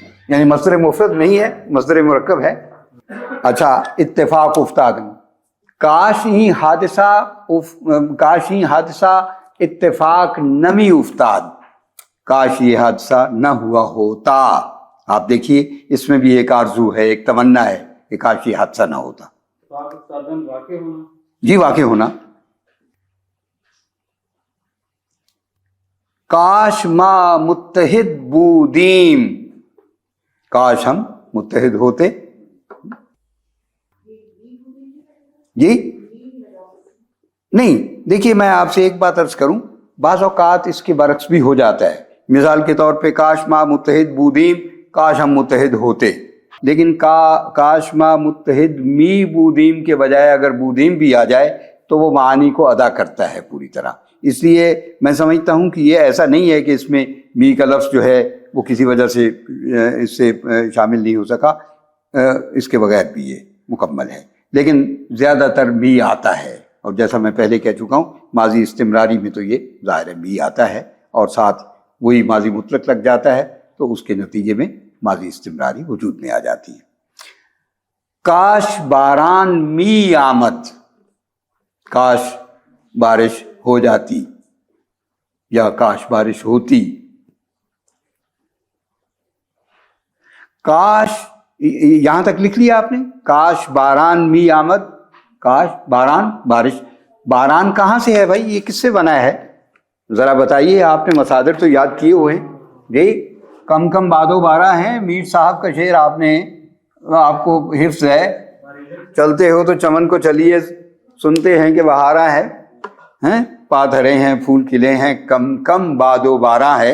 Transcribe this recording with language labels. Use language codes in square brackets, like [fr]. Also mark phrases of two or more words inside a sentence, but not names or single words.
[ur] یعنی مصدر مفرد نہیں ہے، مصدر مرکب ہے۔ اچھا، [fa] اتفاق افتاد، کاش ہی حادثہ اتفاق نمی افتاد، [ur] کاش یہ حادثہ نہ ہوا ہوتا۔ آپ دیکھیے اس میں بھی ایک آرزو ہے، ایک تمنا ہے کہ کاش یہ حادثہ نہ ہوتا۔ جی واقع ہونا۔ [fa] کاش ما متحد بودیم، [ur] کاش ہم متحد ہوتے۔ جی نہیں، دیکھیے میں آپ سے ایک بات عرض کروں، بعض اوقات اس کے برعکس بھی ہو جاتا ہے۔ مثال کے طور پہ [fa] کاش ما متحد بودیم، [ur] کاش ہم متحد ہوتے، لیکن [fa] کاش ما متحد می بودیم [ur] کے بجائے اگر بودیم بھی آ جائے تو وہ معانی کو ادا کرتا ہے پوری طرح۔ اس لیے میں سمجھتا ہوں کہ یہ ایسا نہیں ہے کہ اس میں می کا لفظ جو ہے وہ کسی وجہ سے اس سے شامل نہیں ہو سکا، اس کے بغیر بھی یہ مکمل ہے، لیکن زیادہ تر می آتا ہے، اور جیسا میں پہلے کہہ چکا ہوں ماضی استمراری میں تو یہ ظاہر ہے می آتا ہے، اور ساتھ وہی ماضی مطلق لگ جاتا ہے، تو اس کے نتیجے میں ماضی استمراری وجود میں آ جاتی ہے۔ [fa] کاش باران می آمد، [ur] کاش بارش ہو جاتی یا کاش بارش ہوتی۔ کاش، یہاں تک لکھ لیا آپ نے، [fa] کاش باران می آمد، [ur] کاش باران بارش۔ باران کہاں سے ہے بھائی، یہ کس سے بنا ہے ذرا بتائیے، آپ نے مصادر تو یاد کیے ہوئے ہیں جی، کم بادو بارہ ہیں، میر صاحب کا شعر آپ کو حفظ ہے، چلتے ہو تو چمن کو چلیے، سنتے ہیں کہ بہارا ہے، پات ہرے ہیں پھول کھلے ہیں، کم بادو بارہ ہے۔